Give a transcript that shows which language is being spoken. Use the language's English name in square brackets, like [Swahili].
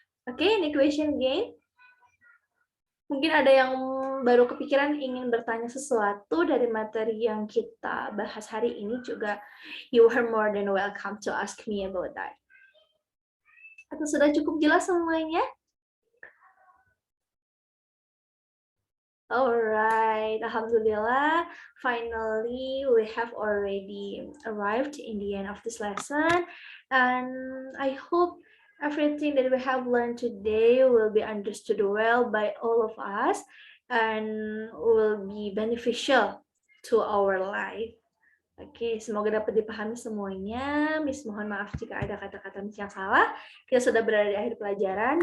[English] Oke, any question again? [Indonesian] Mungkin ada yang baru kepikiran ingin bertanya sesuatu dari materi yang kita bahas hari ini juga, [English] you are more than welcome to ask me about that. [Indonesian] Atau sudah cukup jelas semuanya? [English] Alright, Alhamdulillah, finally we have already arrived in the end of this lesson, and I hope everything that we have learned today will be understood well by all of us and will be beneficial to our life. [Indonesian] Oke, semoga dapat dipahami semuanya. Miss mohon maaf jika ada kata-kata Miss yang salah. Kita sudah berada di akhir pelajaran.